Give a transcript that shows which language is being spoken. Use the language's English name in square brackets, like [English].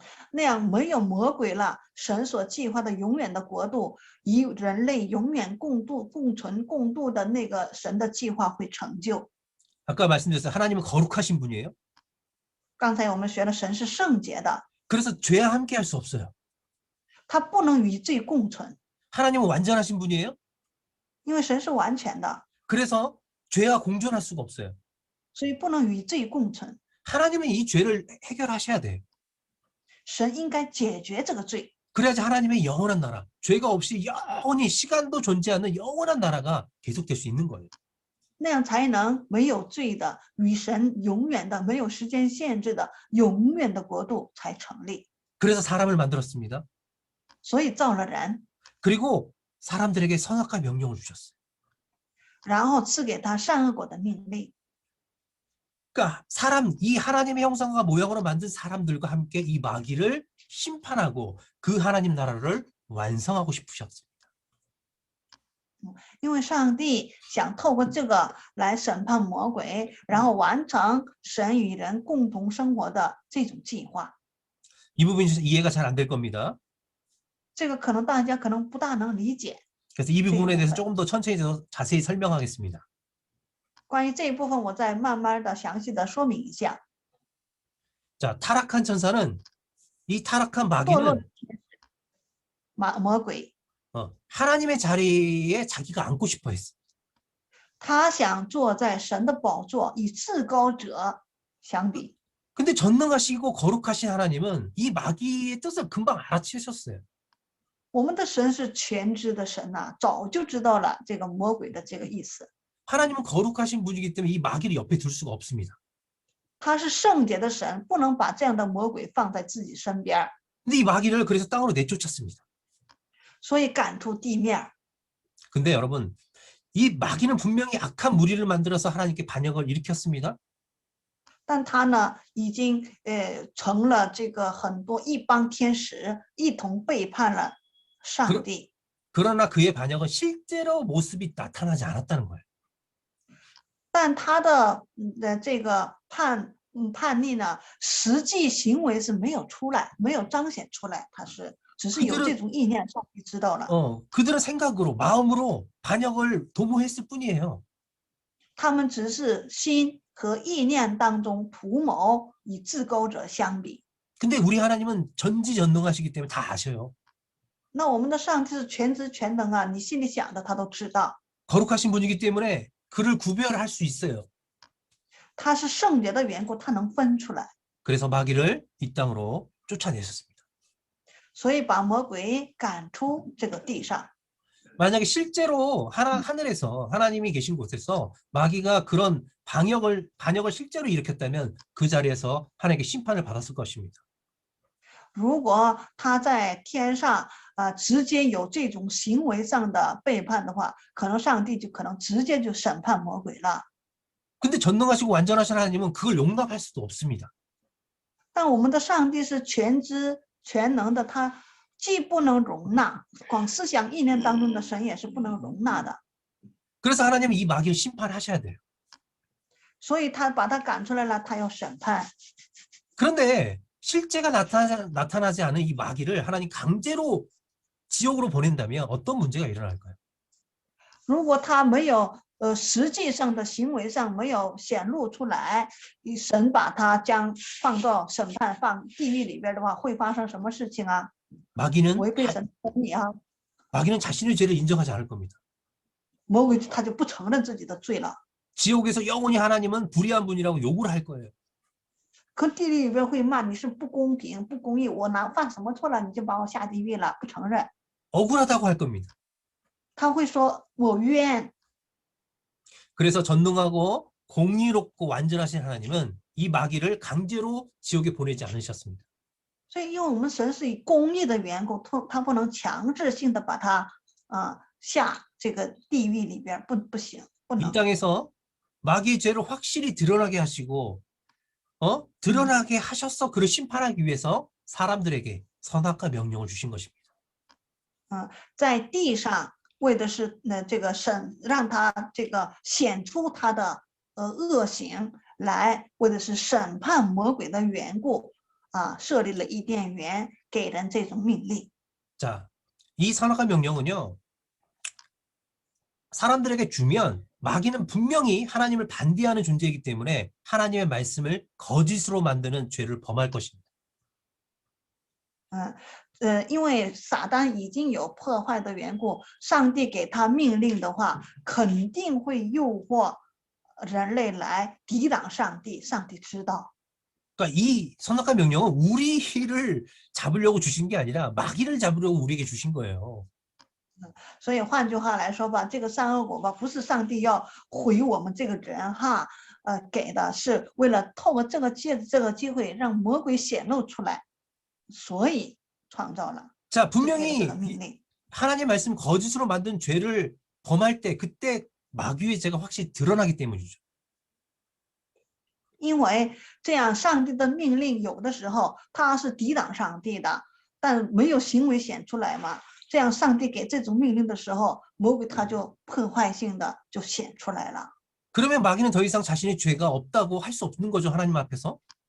[Chinese] 那样没有魔鬼了，神所计划的永远的国度，与人类永远共度、共存、共度的那个神的计划会成就。 [Korean] 아까 말씀드렸어요. 하나님은 거룩하신 분이에요. [Chinese] 刚才我们学了，神是圣洁的， [Korean] 그래서 죄와 함께 할 수 없어요. [Chinese] 他不能与罪共存， [Korean] 하나님은 완전하신 분이에요. [Chinese] 因为神是完全的， [Korean] 그래서 죄와 공존할 수가 없어요. [Chinese] 所以不能与罪共存。 [Korean] 하나님은 이 죄를 해결하셔야 돼요. [Chinese] 神应该解决这个罪， [Korean] 그래야지 하나님의 영원한 나라, 죄가 없이 영원히 시간도 존재하는 영원한 나라가 계속될 수 있는 거예요. [Chinese] 那样才能没有罪的与神永远的、没有时间限制的永远的国度才成立。 [Korean] 그래서 사람을 만들었습니다. [Chinese] 所以造了人， [Korean] 그리고 사람들에게 선악과 명령을 주셨어요. [Chinese] 然后赐给他善恶果的命令。 [Korean] 그러니까 이 하나님의 형상과 모양으로 만든 사람들과 함께 이 마귀를 심판하고 그 하나님 나라를 완성하고 싶으셨습니다. [Chinese] 因为上帝想透过这个来审判魔鬼，然后完成神与人共同生活的这种计划。 [Korean] 이 부분이 이해가 잘 안 될 겁니다. [Chinese] 这个可能大家可能不大能理解。 [Korean] 그래서 이 부분에 대해서 조금 더 천천히 더 자세히 설명하겠습니다. [Chinese] 关于这一部分，我再慢慢的详细的说明一下。 [Korean] 자, 타락한 천사는 이 타락한 [Chinese] 堕落 [Korean] 마귀는 [Chinese] 的魔鬼， [Korean] 하나님의 자리에 자기가 앉고 싶어 했어. [Chinese] 他想坐在神的宝座，与至高者相比。 [Korean] 근데 전능하시고 거룩하신 하나님은 이 마귀의 뜻을 금방 알아채셨어요. [Chinese] 我们的神是全知的神呐、早就知道了这个魔鬼的这个意思。 [Korean] 하나님은 거룩하신 분이기 때문에 이 마귀를 옆에 둘 수가 없습니다. [Chinese] 他是圣洁的神，不能把这样的魔鬼放在自己身边， [Korean] 근데 이 마귀를 그래서 땅으로 내쫓았습니다. [Chinese] 所以赶出地面。 [Korean] 근데 여러분, 이 마귀는 분명히 악한 무리를 만들어서 하나님께 반역을 일으켰습니다. [Chinese] 但他呢，已经成了这个很多一帮天使一同背叛了上帝。 [Korean] 그러나 그의 반역은 실제로 모습이 나타나지 않았다는 거예요. [Chinese] 但他的这个叛逆呢，实际行为是没有出来，没有彰显出来，他是只是有这种意念，上帝知道了。 [Korean] 그들은 생각으로 마음으로 반역을 도모했을 뿐이에요. [Chinese] 他们只是心和意念当中图谋与至高者相比。 [Korean] 근데 우리 하나님은 전지전능하시기 때문에 다 아셔요. [Chinese] 那我们的上帝是全知全能啊，你心里想的他都知道。 [Korean] 거룩하신 분이기 때문에 그를 구별할 수 있어요. [Chinese] 他是圣洁的缘故，他能分出来， [Korean] 그래서 마귀를 이 땅으로 쫓아내셨습니다. [Chinese] 所以把魔鬼赶出这个地上。 [Korean] 만약에 실제로 하늘에서 하나님이 계신 곳에서 마귀가 그런 반역을 실제로 일으켰다면 그 자리에서 하나님께 심판을 받았을 것입니다. [Chinese] 如果他在天上直接有这种行为上的背叛的话，可能上帝就可能直接就审判魔鬼了。 [Korean] 근데 전능하시고 완전하신 하나님은 그걸 용납할 수도 없습니다. [Chinese] 但我们的上帝是全知全能的，他既不能容纳，光思想意念当中的神也是不能容纳的， [Korean] 그래서 하나님은 이 마귀를 심판하셔야 돼요. [Chinese] 所以他把他赶出来了，他要审判。 [Korean] 그런데 실제가 나타나지 않은 이 마귀를 하나님 강제로 지옥으로 보낸다면 어떤 문제가 일어날까요? [Chinese] 如果他没有实际上的行为上没有显露出来，神把他将放到审判放地狱里边的话，会发生什么事情啊？ [Korean] 마귀는 [Chinese] 违背神的公义啊， [Korean] 마귀는 자신의 죄를 인정하지 않을 겁니다. [Chinese] 魔鬼他就不承认自己的罪了。 [Korean] 지옥에서 영원히 하나님은 불의한 분이라고 욕을 할 거예요. [Chinese] 可地狱里边会骂你是不公平、不公义，我犯什么错了，你就把我下地狱了，不承认。 [Korean] 억울하다고 할 겁니다. [Chinese] 他会说我冤。 [Korean] 그래서 전능하고 공의롭고 완전하신 하나님은 이 마귀를 강제로 지옥에 보내지 않으셨습니다. [Chinese] 所以，因为我们神是以公义的缘故，他不能强制性的把他下这个地狱里边，不行，不 [Korean] 이 [Chinese] 能。 [Korean] 땅에서 마귀의 죄를 확실히 드러나게 하시고 드러나게 하셔서 그를 심판하기 위해서 사람들에게 선악과 명령을 주신 것입니다. [Chinese] 在地上为的是这个让他这个显出他的恶行来，为的是审判魔鬼的缘故设立了伊甸园，给人这种命令。 [Korean] 자, 이 선악과 명령은요, 사람들에게 주면 마귀는 분명히 하나님을 반대하는 존재이기 때문에 하나님의 말씀을 거짓으로 만드는 죄를 범할 것입니다. [Chinese] 因为撒旦已经有破坏的缘故，上帝给他命令的话，肯定会诱惑人类来抵挡上帝。上帝知道。 [Korean] 그러니까 이 선악과 명령은 우리를 잡으려고 주신 게 아니라 마귀를 잡으려고 우리에게 주신 거예요. [Chinese] 所以换句话来说吧，这个善恶果吧，不是上帝要毁我们这个人哈，给的是为了透过这个机会让魔鬼显露出来，所以创造了。 [Korean] 자, 분명히 하나님 말씀 거짓으로 만든 죄를 범할 때 그때 마귀의 죄가 확실히 드러나기 때문이죠. [Chinese] 因为这样上帝的命令有的时候他是抵挡上帝的，但没有行为显出来嘛。这样上帝给这种命令的时候，魔鬼他就破坏性的就显出来了。 [Korean] 그러면 마귀는 더 이상 자신의 죄가 없다고 할 수 없는 거죠, 하나님 앞에서.